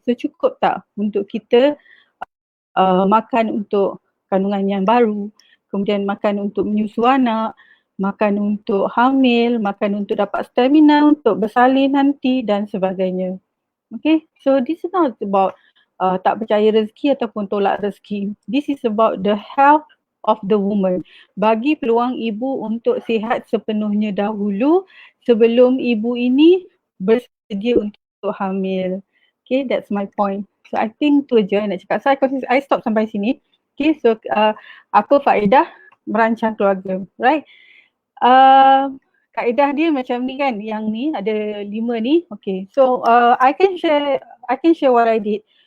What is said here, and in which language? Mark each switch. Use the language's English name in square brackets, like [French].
[Malay] So cukup tak untuk kita makan untuk kandungan yang baru, kemudian makan untuk menyusu anak, makan untuk hamil, makan untuk dapat stamina, untuk bersalin nanti dan sebagainya. [English] Okay, so this is not about [Malay] tak percaya rezeki ataupun tolak rezeki. [English] This is about the health of the woman. [Malay] Bagi peluang ibu untuk sihat sepenuhnya dahulu sebelum ibu ini bersedia untuk hamil. [English] Okay, that's my point. So I think [Malay] tu je nak cakap. [English] So I stop [Malay] sampai sini. Okay, so apa faedah merancang keluarga, right? Kaedah dia macam ni kan, yang ni ada 5 ni. [English] Okay, so I can share what I did.